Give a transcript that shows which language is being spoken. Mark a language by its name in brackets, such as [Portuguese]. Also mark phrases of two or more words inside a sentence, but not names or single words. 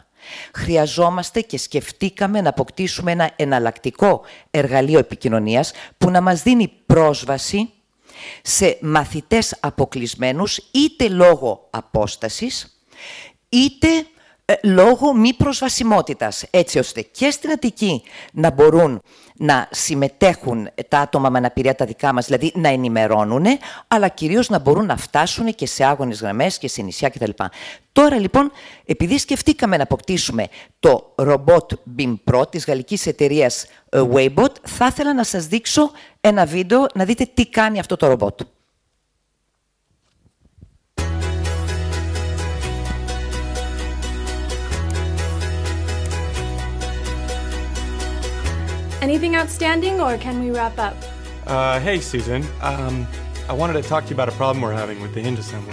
[Greek] Χρειαζόμαστε και σκεφτήκαμε να αποκτήσουμε ένα εναλλακτικό εργαλείο επικοινωνίας που να μας δίνει πρόσβαση σε μαθητές αποκλεισμένους, είτε λόγω απόστασης, είτε λόγω μη προσβασιμότητας, έτσι ώστε και στην Αττική να μπορούν να συμμετέχουν τα άτομα με αναπηρία τα δικά μας, δηλαδή να ενημερώνουν, αλλά κυρίως να μπορούν να φτάσουν και σε άγονες γραμμές και σε νησιά κτλ. Τώρα λοιπόν, επειδή σκεφτήκαμε να αποκτήσουμε το ρομπότ BIM Pro της γαλλικής εταιρείας Waybot, θα ήθελα να σας δείξω ένα βίντεο να δείτε τι κάνει αυτό το ρομπότ. [English] Anything outstanding, or can we wrap up? Hey, Susan. I wanted to talk to you about a problem we're having with the hinge assembly.